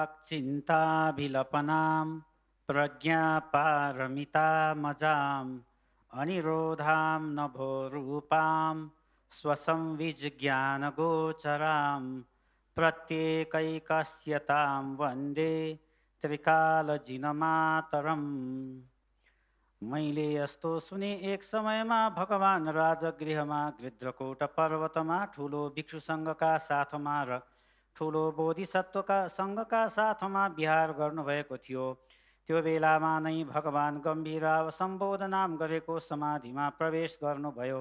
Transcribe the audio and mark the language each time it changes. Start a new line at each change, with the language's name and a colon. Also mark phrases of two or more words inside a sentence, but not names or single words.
Sanskrit: चिन्ताभिलपनां प्रज्ञापारमितामजाम् अनिरोधां नभोरूपां स्वसंविज्ञानगोचरां प्रत्येकैकस्यतां वन्दे त्रिकालजिनमातरम्।
Nepali: मैले यस्तो सुने एक समयमा भगवान राजगृहमा गृध्रकोट पर्वतमा ठुलो भिक्षुसँगका साथमा र ठुलो बोधिसत्वका सँगका साथमा विहार गर्नुभएको थियो। त्यो बेलामा नै भगवान गम्भीराव सम्बोधनाम गरेको समाधिमा प्रवेश गर्नुभयो।